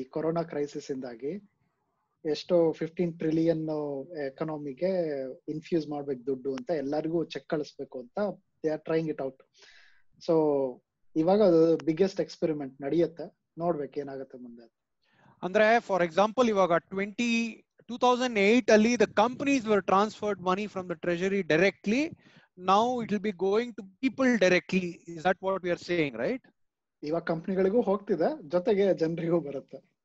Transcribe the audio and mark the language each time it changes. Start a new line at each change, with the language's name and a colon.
Kannada: ಈ corona crisis ಇಂದಾಗಿ ಎಷ್ಟೋ 15 ಟ್ರಿಲಿಯನ್ ಎಕನಾಮಿಗೆ ಇನ್ಫ್ಯೂಸ್ ಮಾಡ್ಬೇಕು ದುಡ್ಡು ಅಂತ, ಎಲ್ಲರಿಗೂ ಚೆಕ್ ಕಳಿಸ್ಬೇಕು ಅಂತ
English: They are trying it out.
Kannada: So ಇವಾಗ ಬಿಗ್ಗೆಸ್ಟ್ ಎಕ್ಸ್ಪೆರಿಮೆಂಟ್ ನಡೆಯುತ್ತೆ, ನೋಡ್ಬೇಕು ಏನಾಗುತ್ತೆ ಮುಂದೆ. ಅಂದ್ರೆ
English: for example
Kannada: ಇವಾಗ
English: 2008
Kannada: ಅಲ್ಲಿ
English: the companies were transferred money from the treasury directly. Now it will be going to people directly. Is that what we are saying, right?
Kannada: ಇವಾಗ ಕಂಪನಿಗಳಿಗೂ ಹೋಗ್ತಿದೆ, ಜೊತೆಗೆ ಜನರಿಗೂ ಬರುತ್ತೆ.